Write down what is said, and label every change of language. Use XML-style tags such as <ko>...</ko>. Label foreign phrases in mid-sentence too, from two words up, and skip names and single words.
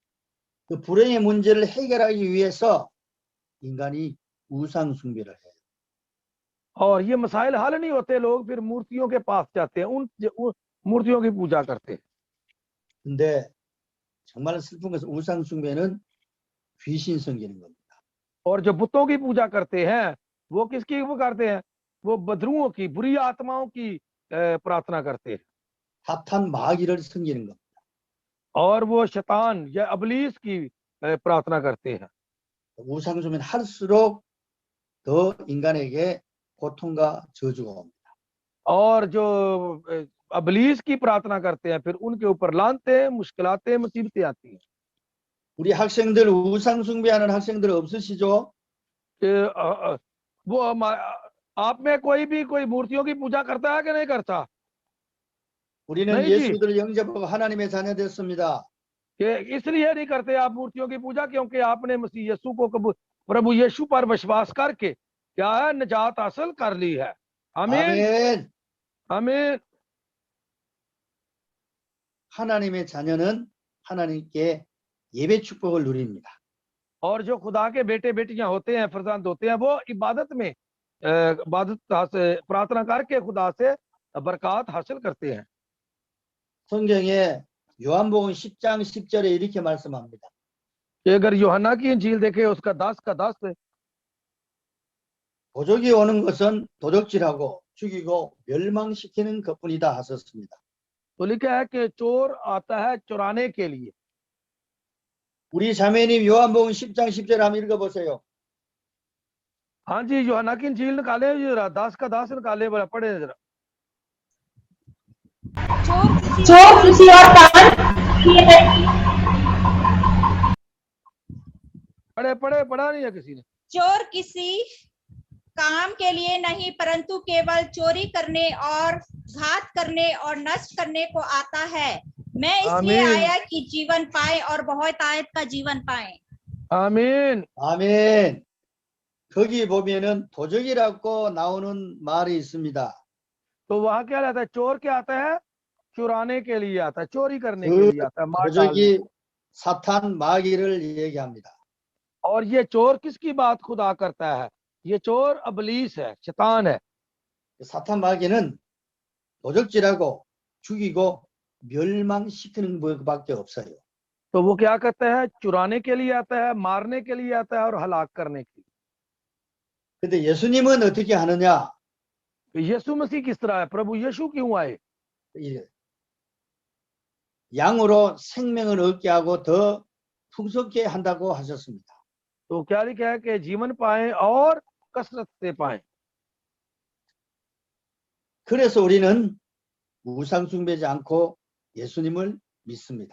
<ko>그 불행의 문제를 해결하기 위해서 인간이 우상 숭배를 해요.</ko> <hi>और ये मसाइल हल नहीं होते, लोग फिर मूर्तियों के पास जाते हैं, उन मूर्तियों की पूजा करते हैं।</hi> <ko>근데 정말 슬픈 것은 우상 숭배는 귀신 섬기는 겁니다.</ko> <hi>और जो बुतों की पूजा करते हैं, वो किसकी वो करते हैं? वो बदरुओं की, बुरी आत्माओं की प्रार्थना करते हैं,</hi> <ko>사탄 마귀를 섬기는 겁니다.</ko> <hi>और वो शैतान या अबलीस की प्रार्थना करते हैं।</hi> <ko>우상 숭배는 할수록 더 인간에게 고통과 저주가 옵니다.</ko> <hi>और जो अबलीस की प्रार्थना करते हैं, फिर उनके ऊपर लानतें, मुश्किलातें, मुसीबतें आती हैं।</hi> <ko>우리 학생들 우상 숭배하는 학생들 없으시죠?</ko> <hi>वो आप में कोई मूर्तियों की पूजा करता है कि नहीं करता?</hi> <ko>우리는</ko> <hi>नहीं जी,</hi> <ko>예수를 영접하고 하나님의 자녀 됐습니다.</ko> <hi>कि इसलिए नहीं करते आप मूर्तियों की पूजा क्योंकि आपने मसीह यीशु को प्रभु यीशु पर विश्वास करके क्या है, निजात हासिल कर ली है। आमीन,</hi> <ko>아멘.</ko> <hi>आमीन।</hi> <ko>하나님의 자녀는 하나님께 예배 축복을 누립니다.</ko> <hi>और जो खुदा के बेटे बेटियां होते हैं, फरजंद होते हैं, वो इबादत में प्रार्थना करके खुदा से बरकत हासिल करते हैं।</hi> <ko>성경에 요한복음 10장 10절에 이렇게 말씀합니다.</ko> <hi>कि अगर यूहन्ना की इंजील देखे, उसका 10 का 10</hi> <ko>도적이 오는 것은 도적질하고 죽이고 멸망시키는 것뿐이다 하셨습니다.</ko> <hi>तो लिखा है कि चोर आता है चुराने के लिए।</hi> <ko>우리 자매님 요한복음 10장 10절 한번 읽어보세요.</ko> <hi>हाँ जी, यूहन्ना की इंजील निकाले जरा, 10 का 10 निकाले, बड़ा पढ़े जरा। चोर किसी और काम किए पढ़ा नहीं है किसी ने। चोर किसी काम के लिए नहीं, परंतु केवल चोरी करने और घात करने और नष्ट करने को आता है। मैं इसलिए आमीन। आया कि जीवन पाए और बहुत आयत का जीवन पाए। आमीन।</hi> <ko>아멘. 거기 보면은 도적이라고 나오는 말이 있습니다.</ko> <hi>तो वहां क्या रहता है? चोर क्या आता है? चुराने के लिए आता है, चोरी करने के</hi> <ko>그</ko> <hi>लिए आता है, मार डालने।</hi> <ko>도적이 사탄 마귀를 얘기합니다.</ko> <hi>और ये चोर किसकी बात खुदा करता है? ये चोर अबलीस है, शैतान है।</hi> <ko>사탄 마귀는 도적질하고 죽이고 멸망시키는 것밖에 없어요.</ko> <hi>तो वो क्या करता है? चुराने के लिए आता है, मारने के लिए आता है और हलाक करने के लिए।</hi> <ko>근데 예수님은 어떻게 하느냐?</ko> <hi>यीशु मसीह किस तरह है? प्रभु यीशु क्यों आए?</hi> <ko>양으로 생명을 얻게 하고 더 풍성케 한다고 하셨습니다.</ko> <hi>तो क्या लिखा है कि जीवन पाए और कसरत से पाए।</hi> <ko>그래서 우리는 우상 숭배하지 않고 예수님을 믿습니다.</ko>